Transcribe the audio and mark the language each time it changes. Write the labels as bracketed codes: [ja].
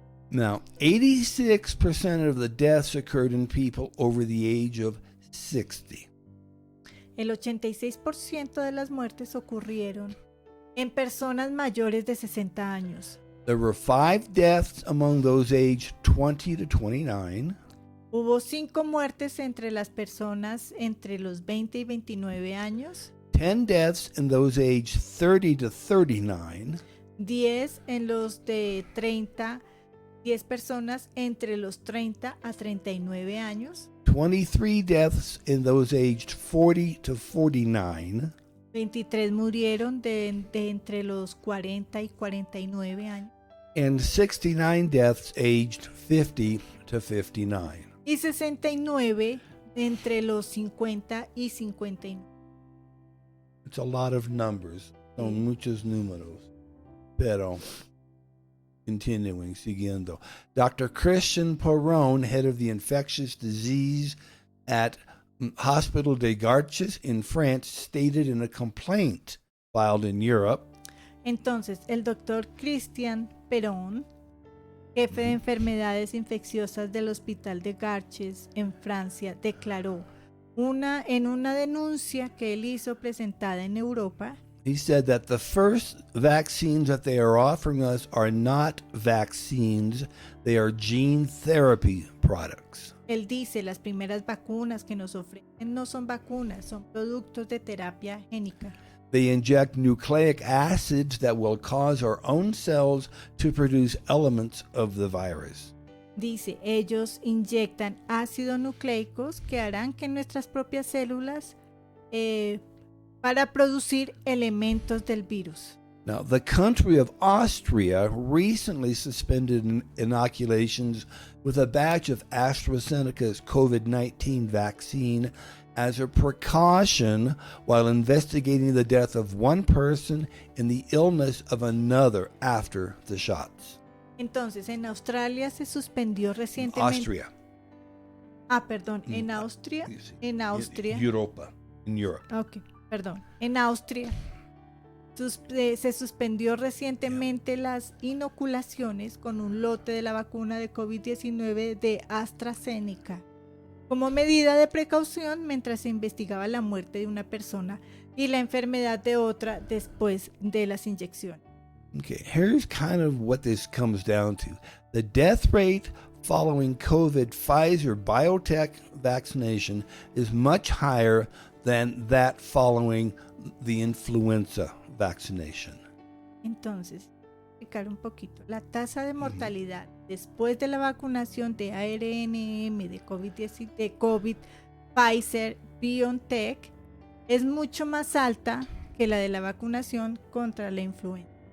[en] Now, 86% of the deaths occurred in people over the age of 60. [es] El 86% de las muertes ocurrieron en personas mayores de 60 años. [en] There were 5 deaths among those aged 20 to 29. [es] Hubo 5 muertes entre las personas entre los 20 y 29 años. [en] 10 deaths in those aged 30 to 39. [es] 10 en los de 30 10 personas entre los 30 a 39 años, [en] 23 deaths in those aged 40 to 49, [es] 23 murieron de entre los 40 y 49 años [en] and 69 deaths aged 50 to 59. [es] y 69 entre los 50 y 59. [en] It's a lot of numbers, [es] son muchos números. Pero, [en] continuing, [es] siguiendo. [en] Dr. Christian Perron, head of the infectious disease at Hospital des Garches in France, stated in a complaint filed in Europe, [es] Entonces, el doctor Christian Perron, jefe de enfermedades infecciosas del Hospital de Garches en Francia, declaró en una denuncia que él hizo presentada en Europa, [en] he said that the first vaccines that they are offering us are not vaccines, they are gene therapy products. [es] él dice, las primeras vacunas que nos ofrecen no son vacunas, son productos de terapia génica. [en] They inject nucleic acids that will cause our own cells to produce elements of the virus. [es] Dice, ellos inyectan ácidos nucleicos que harán que nuestras propias células para producir elementos del virus. [en] Now, the country of Austria recently suspended inoculations with a batch of AstraZeneca's COVID-19 vaccine as a precaution while investigating the death of one person and the illness of another after the shots. [es] Entonces, en Australia se suspendió recientemente. Austria. En Austria. En Austria. [en] Europa. In Europe. [es] Ok, perdón. En Austria se suspendió recientemente las inoculaciones con un lote de la vacuna de COVID-19 de AstraZeneca como medida de precaución mientras se investigaba la muerte de una persona y la enfermedad de otra después de las inyecciones. [en] Okay, here's kind of what this comes down to. The death rate following COVID Pfizer BioNTech vaccination is much higher than that following the influenza vaccination. [es] Entonces, explicar un poquito. La tasa de mortalidad después de la vacunación de ARNM de COVID Pfizer BioNTech es mucho más alta que la de la vacunación contra la influenza.